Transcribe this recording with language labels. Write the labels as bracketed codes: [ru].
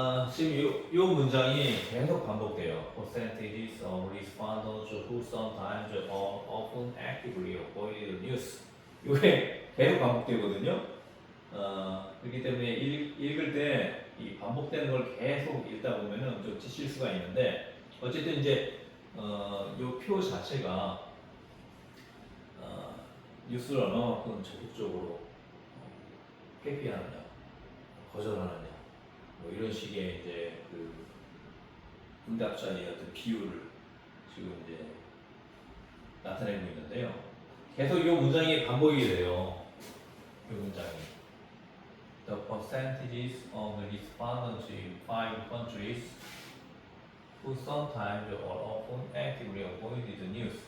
[ko] 지금 요 문장이 계속 반복돼요. [en] Percentages of respondents who sometimes or often actively avoided the news. [ko] 이게 계속 반복되거든요. 그렇기 때문에 읽을 때 이 반복되는 걸 계속 읽다 보면은 좀 지칠 수가 있는데 어쨌든 이제 요 표 자체가 뉴스를 얼마만큼 적극적으로 회피하느냐, 거절하느냐, 뭐 이런 식의 이제 그 응답자의 어떤 비율을 지금 이제 나타내고 있는데요. 계속 이 문장이 반복이 돼요. 이 문장이. [en] The percentages of the respondents in 5 countries who sometimes or often actively avoided the news.